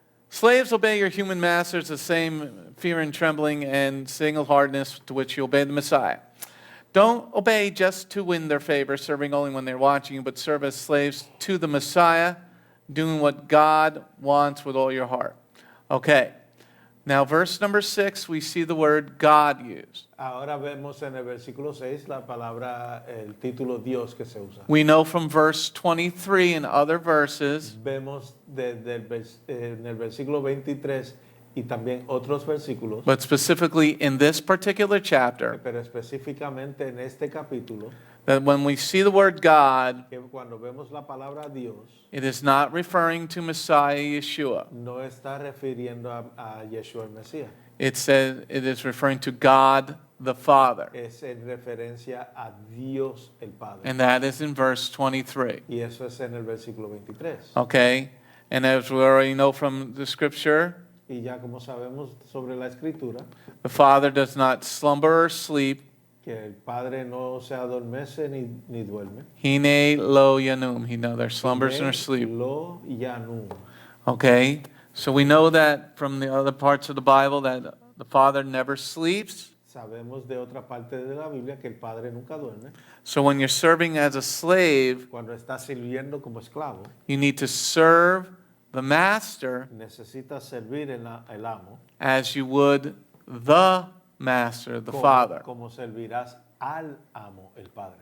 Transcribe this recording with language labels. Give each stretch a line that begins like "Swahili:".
English: Slaves, obey your human masters the same fear and trembling and single-heartedness to which you obey the Messiah. Don't obey just to win their favor, serving only when they're watching you, but serve as slaves to the Messiah, doing what God wants with all your heart. Okay. Now, verse number 6, we see the word God used.
Spanish: Ahora vemos en el versículo 6 la palabra, el título Dios que se usa.
English: We know from verse 23 and other verses
Spanish: Vemos en el versículo 23 y también otros versículos,
English: but specifically in this particular chapter,
Spanish: pero específicamente en este capítulo,
English: that when we see the word God,
Spanish: que cuando vemos la palabra Dios,
English: it is not referring to Messiah Yeshua.
Spanish: no está refiriendo a Yeshua el Mesías.
English: It says it is referring to God the Father.
Spanish: Es en referencia a Dios el Padre.
English: And that is in verse 23.
Spanish: Y eso es en el versículo 23.
English: Okay? And as we already know from the scripture,
Spanish: Y ya como sabemos sobre la escritura,
English: the Father does not slumber or sleep.
Spanish: que el Padre no se adormece ni duerme.
Hebrew: Hine lo yanum.
English: He neither slumbers nor sleep.
Hebrew: Lo yanum.
English: Okay? So we know that from the other parts of the Bible that the Father never sleeps.
Spanish: Sabemos de otra parte de la Biblia que el Padre nunca duerme.
English: So when you're serving as a slave,
Spanish: Cuando está sirviendo como esclavo,
English: you need to serve the master
Spanish: necesita servir el amo
English: as you would the master, the Father,
Spanish: como servirás al amo, el Padre,